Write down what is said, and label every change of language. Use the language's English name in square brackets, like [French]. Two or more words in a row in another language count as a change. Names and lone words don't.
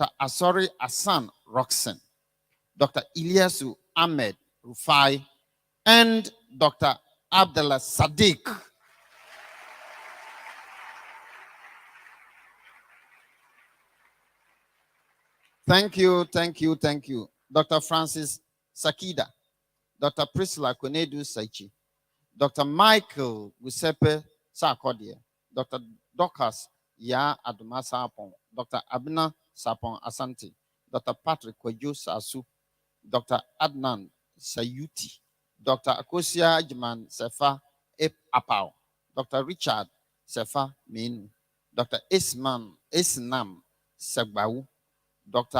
[English] Asori Asan Roxen, Dr. Ilyasu Ahmed Rufai, and Dr. Abdullah Sadiq. Thank you. Dr. Francis Sakida, Dr. Priscilla Konedu Saichi, Dr. Michael Giuseppe Sarkodie, Dr. Dorcas Ya Aduma Sapon, Dr. Abna Sapon Asante, Dr. Patrick Kweju Sasu, Dr. Adnan Sayuti, Dr. Akosia Jiman Sefa Apau, Dr. Richard Sefa Menu, Dr. Isnam Segbawu, Dr.